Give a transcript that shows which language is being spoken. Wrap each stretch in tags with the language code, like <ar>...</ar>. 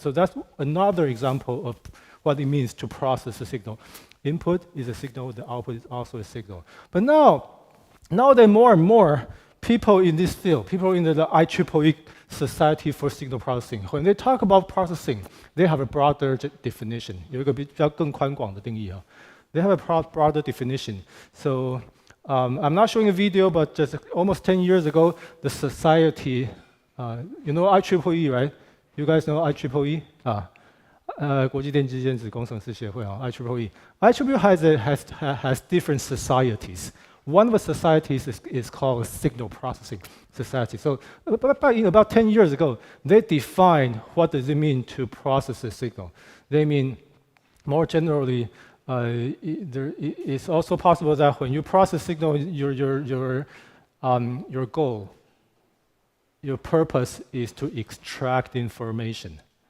<en>So that's another example of what it means to process a signal. Input is a signal, the output is also a signal. But nowadays more and more people in this field, people in the IEEE Society for Signal Processing, when they talk about processing, they have a broader definition.</en> <zh>有一个比较更宽广的定义啊。</zh> <en>They have a broader definition. So I'm not showing a video, but just almost 10 years ago, the society, you know IEEE, right? You guys know IEEE?</en> <zh>国际电机电子工程师协会啊 IEEE.</zh> <en>IEEE has different societies. One of the societies is called Signal Processing Society. So about 10 years ago, they defined what does it mean to process a signal. They mean, more generally, it's also possible that when you process signal, your goal, your purpose is to extract information.</en>